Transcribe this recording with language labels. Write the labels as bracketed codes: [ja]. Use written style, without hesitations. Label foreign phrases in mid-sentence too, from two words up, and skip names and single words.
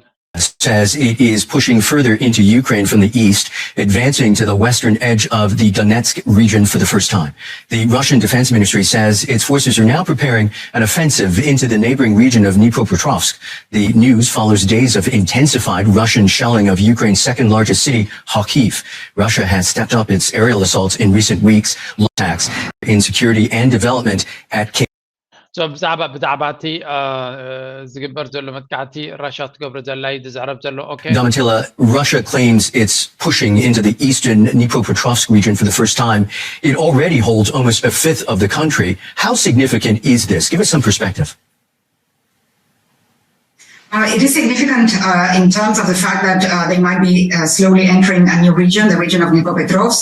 [en] says it is pushing further into Ukraine from the east, advancing to the western edge of the Donetsk region for the first time. The Russian Defense Ministry says its forces are now preparing an offensive into the neighboring region of Dnipropetrovsk. The news follows days of intensified Russian shelling of Ukraine's second largest city, Kharkiv. Russia has stepped up its aerial assaults in recent weeks, attacks in security and development at [ti] so ብዛዕባ እቲ ዝግበር ዘሎ መጥቃዕቲ ራሽያ ትገብሮ ዘላ እዩ ዝዛረብ ዘሎ okay [en] Domitila, Russia claims it's pushing into the eastern Dnipropetrovsk region for the first time. It already holds almost a fifth of the country. How significant is this? Give us some perspective. It is significant in terms of the fact that they might be slowly entering a new region, the region of Dnipropetrovsk.